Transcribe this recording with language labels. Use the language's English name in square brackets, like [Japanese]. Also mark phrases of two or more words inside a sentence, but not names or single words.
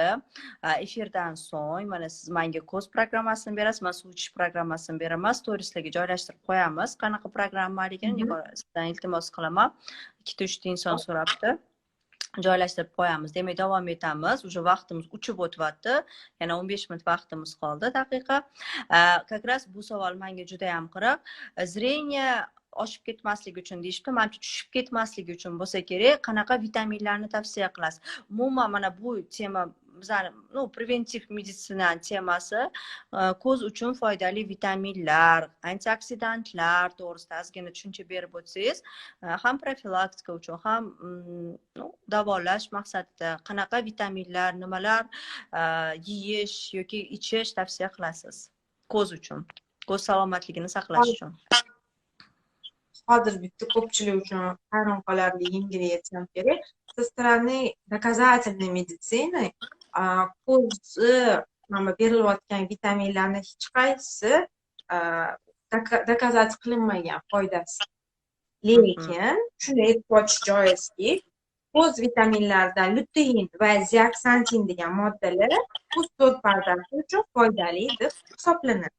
[Uzbek] Efirdan so'ng mana siz menga ko'z programmasini berasiz, men suv ichish programmasini beraman. Storieslarga joylashtirib qo'yamiz. Qanaqa programmaligini sizdan iltimos qilaman. 2-3 inson so'rabdi. Joylashtirib qo'yamiz. Demak, davom etamiz. Uje vaqtimiz uchib o'tyapti. Yana 15 minut vaqtimiz qoldi, daqiqa. [Russian] Как раз [Uzbek] bu savol menga juda ham qiziq. Zreniya oshib ketmasligi uchun deyishibdi. Menimcha tushib ketmasligi uchun bo'lsa kerak, qanaqa vitaminlarni tavsiya qilasiz? Umuman mana bu tema bizning preventiv meditsina temasi, ko'z uchun foydali vitaminlar, antioksidantlar to'g'risida ozgina tushuncha berib o'tsangiz, ham profilaktika uchun, ham davolash maqsadida qanaqa vitaminlar, nimalar yeyish yoki ichish tavsiya qilasiz ko'z uchun, ko'z salomatligini saqlash uchun? Hozir bitta ko'pchilik uchun hayron qolarli yengil aytsam kerak. [Russian] Со стороны доказательной медицины [Uzbek] ko'zi mana berilayotgan vitaminlarning hech qaysisi dokazat qilinmagan foydasi. Lekin shuni aytib o'tish joizki, ko'z vitaminlaridan lutein va zeaksantin degan moddalar ko'z to'rt pardasi uchun foydali deb hisoblanadi.